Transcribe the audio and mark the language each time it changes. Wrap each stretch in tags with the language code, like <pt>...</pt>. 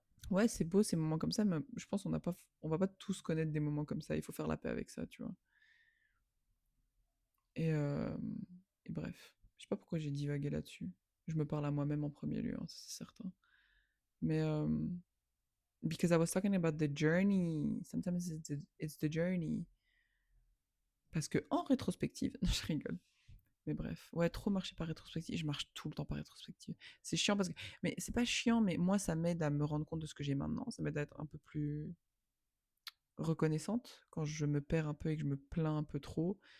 <fr>Ouais, c'est beau ces moments comme ça, mais je pense on va pas tous connaître des moments comme ça. Il faut faire la paix avec ça, tu vois. Et, euh, et bref, je sais pas pourquoi j'ai divagué là-dessus. Je me parle à moi-même en premier lieu, hein, ça, c'est certain. Mais</fr> <en>because I was talking about the journey, sometimes it's the journey.</en> <fr>Parce que en rétrospective, non, je rigole. Mais bref, ouais, trop marcher par rétrospective. Je marche tout le temps par rétrospective. C'est chiant parce que, mais c'est pas chiant, mais moi ça m'aide à me rendre compte de ce que j'ai maintenant. Ça m'aide à être un peu plus reconnaissante quand je me perds un peu et que je me plains un peu trop.</fr>